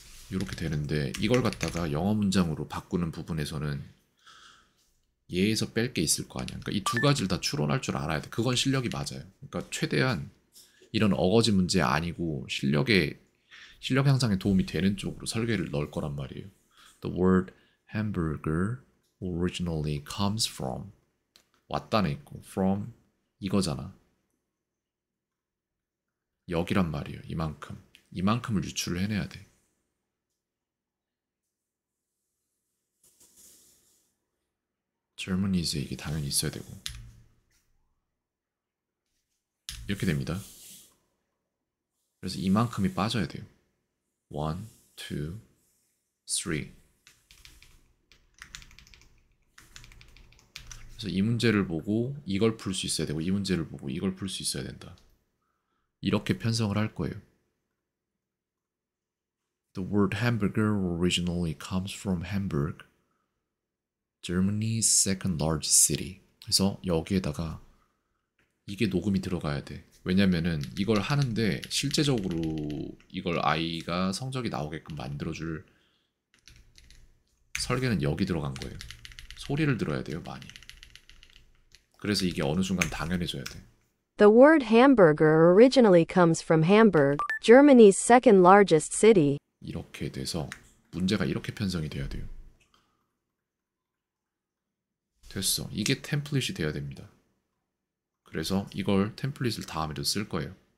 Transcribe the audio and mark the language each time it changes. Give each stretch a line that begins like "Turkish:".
Korean: 이렇게 되는데 이걸 갖다가 영어 문장으로 바꾸는 부분에서는 얘에서 뺄 게 있을 거 아니야. 그러니까 이 두 가지를 다 추론할 줄 알아야 돼. 그건 실력이 맞아요. 그러니까 최대한 이런 어거지 문제 아니고 실력 향상에 도움이 되는 쪽으로 설계를 넣을 거란 말이에요.
English: The word hamburger originally comes from
Korean: 왔다는 있고
English: from
Korean: 이거잖아. 여기란 말이에요. 이만큼을 유출을 해내야 돼. Germany's 이게 당연히 있어야 되고 이렇게 됩니다. 그래서 이만큼이 빠져야 돼요. 1, 2, 3. 그래서 이 문제를 보고 이걸 풀 수 있어야 되고 이 문제를 보고 이걸 풀 수 있어야 된다. 이렇게 편성을 할 거예요.
English: The word hamburger originally comes from Hamburg, Germany's second largest city.
Korean: 그래서 여기에다가 이게 녹음이 들어가야 돼. 왜냐면은 이걸 하는데 실제적으로 이걸 아이가 성적이 나오게끔 만들어줄 설계는 여기 들어간 거예요. 소리를 들어야 돼요, 많이. 그래서 이게 어느 순간 당연해져야 돼.
English: The word hamburger originally comes from Hamburg, Germany's second largest city.
Korean: 이렇게 돼서 문제가 이렇게 편성이 돼야 돼요. 됐어. 이게 템플릿이 돼야 됩니다. 그래서 이걸 템플릿을 다음에도 쓸 거예요.